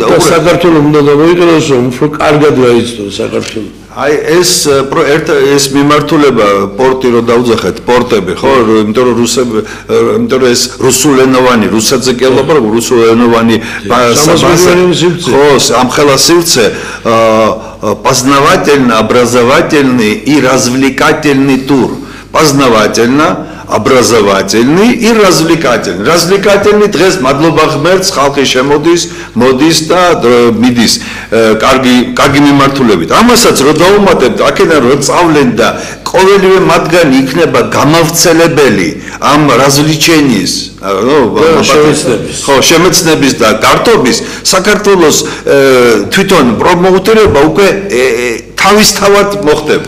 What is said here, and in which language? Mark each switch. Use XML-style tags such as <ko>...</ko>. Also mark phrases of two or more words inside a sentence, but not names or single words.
<ka>საქართველოს უნდა გამოიყენოს, რომ უფრო კარგად გაიცნონ საქართველოს. აი ეს მიმართულება პორტი რო დაუძახეთ, პორტები, ხო, იმიტომ რომ იმიტომ რომ ეს რუსულენოვანი, რუსეთზე კი ალბათ რუსულენოვანი ხო, ამხელა სივრცე</ka> <ru>познавательно образовательный и развлекательный тур. Познавательно образовательный и развлекательный.</ru> <ka>Развлекательный დღეს მადლობა ღმერთს ხალხი შემოდის, მოდის და მიდის კარგი მიმართულებით. ამასაც რო დაუმატებთ, აქედან რო წავლენ და ყოველივე მათგანი იქნება გამავრცელებელი ამ развлечениის, შემეცნების და გართობის, საქართველოს თვითონ პრომოუტერება უკვე თავისთავად მოხდება.</ka>